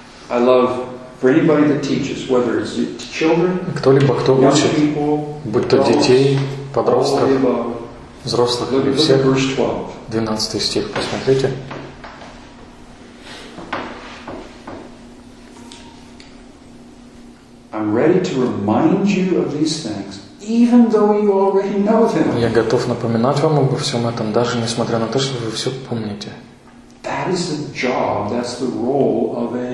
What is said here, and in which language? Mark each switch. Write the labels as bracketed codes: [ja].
[en] I love for anybody that teaches, whether it's children, [ru] кто-либо, кто учит, будь то детей, подростков, взрослых или всех. 12 стих, посмотрите. [en] I'm ready to remind you of these things, even though you already know them. [ru] Я готов напоминать вам обо всем этом, даже несмотря на то, что вы все помните. [en] That is the job, that's the role of a